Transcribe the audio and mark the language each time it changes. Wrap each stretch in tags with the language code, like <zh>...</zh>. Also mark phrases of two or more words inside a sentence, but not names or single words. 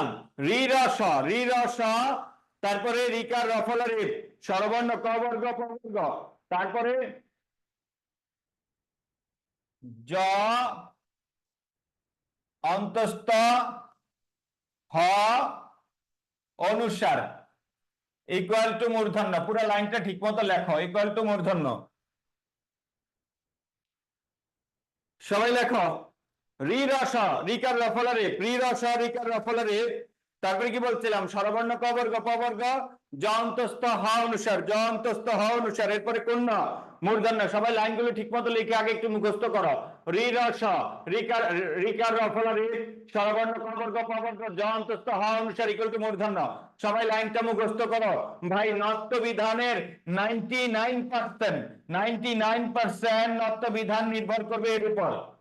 <bn>রি র স, রি র স, তারপরে রিকার রফলা রেপ, স্বরবর্ণ ক বর্গ প বর্গ, তারপরে জ অন্তস্থ হ অনুসার</bn> <en>equal to</en> <bn>মূর্ধন্য। পুরো লাইনটা ঠিক মতো লেখো,</bn> <en>equal to</en> <bn>মূর্ধন্য। সবাই লেখো রি রস, রিকার রফলা রেপ, রি রস রিকার রফলা রেপ। তারপরে কি বলছিলাম? স্বরবর্ণ ক বর্গ প বর্গ, জ অন্তস্থ হ অনুসার, জ অন্তস্থ হ অনুসার, এরপরে কোন মূর্ধন্য। সবাই লাইনগুলো ঠিক মতো লিখে আগে একটু মুখস্থ করো। রি রস, রিকার, রিকার রফলা রেপ, স্বরবর্ণ ক বর্গ প বর্গ, জ অন্তস্থ হ অনুসার</bn> <en>equal to</en> <bn>মূর্ধন্য। সবাই লাইনটা মুখস্থ করো। ভাই নত্ব বিধানের 99%, 99% নত্ব বিধান নির্ভর করবে এর উপর।</bn>